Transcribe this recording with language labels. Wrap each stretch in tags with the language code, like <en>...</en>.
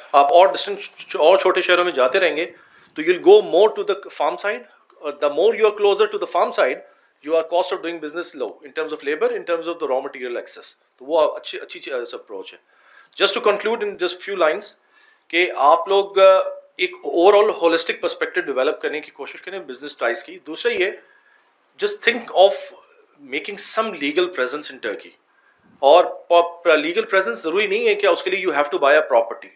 <ur>آپ اور ڈسٹنٹ اور چھوٹے شہروں میں جاتے رہیں گے تو</ur> <en>you'll go more to the farm side. The more you are closer to the farm side, your cost of doing business low in terms of labor, in terms of the raw material access.</en> <ur>تو وہ اچھی approach ہے.</ur> <en>Just to conclude in just few lines,</en> <ur>کہ آپ لوگ ایک over all holistic perspective develop کرنے کی کوشش کریں بزنس ٹائز کی. دوسرا یہ</ur> <en>Just think of making some legal presence in Turkey.</en> <ur>اور لیگل پریزنس ضروری نہیں ہے کہ اس کے لیے</ur> <en>You have to buy a property.</en>